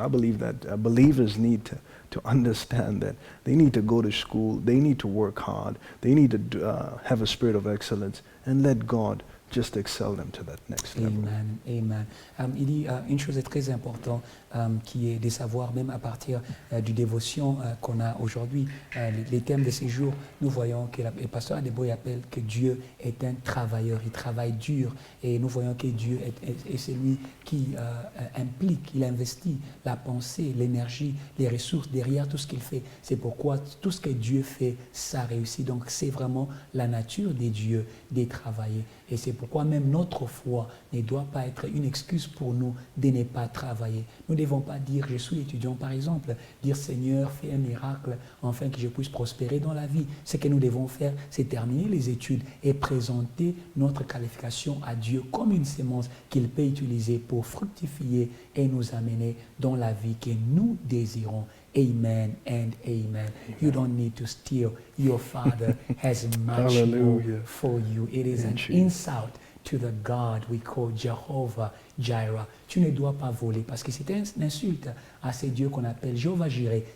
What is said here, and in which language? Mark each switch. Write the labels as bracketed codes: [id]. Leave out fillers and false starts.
[en] So I believe that believers need to understand that they need to go to school, they need to work hard, they need to have a spirit of excellence and let God just excel them to that next level. Amen. [fr] Il dit une chose très importante qui est de savoir, même à partir du dévotion qu'on a aujourd'hui, les thèmes de ces jours, nous voyons que le pasteur Adeboy appelle que Dieu est un travailleur, il travaille dur, et nous voyons que Dieu est celui qui implique, il investit la pensée, l'énergie, les ressources derrière tout ce qu'il fait. C'est pourquoi tout ce que Dieu fait, ça réussit. Donc c'est vraiment la nature des dieux de travailler. Et c'est pourquoi même notre foi ne doit pas être une excuse pour nous de ne pas travailler. Nous ne devons pas dire, je suis étudiant par exemple, dire Seigneur, fais un miracle afin que je puisse prospérer dans la vie. Ce que nous devons faire, c'est terminer les études et présenter notre qualification à Dieu comme une sémence qu'il peut utiliser pour fructifier et nous amener dans la vie que nous désirons. [en] Amen and amen. You don't need to steal. Your Father has much more for you. It is an insult to the God we call Jehovah Jireh. [fr] Tu ne dois pas voler parce que c'est une insulte à ce Dieu qu'on appelle Jehovah Jireh.